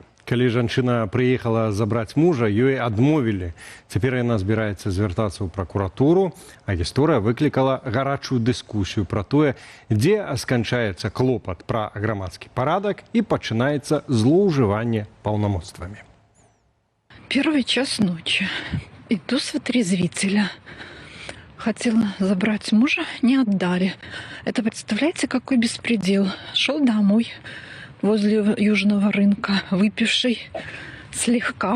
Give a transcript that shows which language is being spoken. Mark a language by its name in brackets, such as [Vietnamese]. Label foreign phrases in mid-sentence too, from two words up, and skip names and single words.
[Belarusian] Калі жанчына прыехала забраць мужа, ёй адмовілі. Цяпер яна збіраецца звяртацца ў пракуратуру, а гісторыя выклікала гарачую дыскусію пра тое, дзе сканчаецца клопат пра грамадскі парадак і пачынаецца злоўжыванне паўнамоцтвамі. [Russian] Первый час ночи. Иду с вытрезвителя. Хотела забрать мужа, не отдали. Это, представляете, какой беспредел. Шел домой возле Южного рынка, выпивший слегка.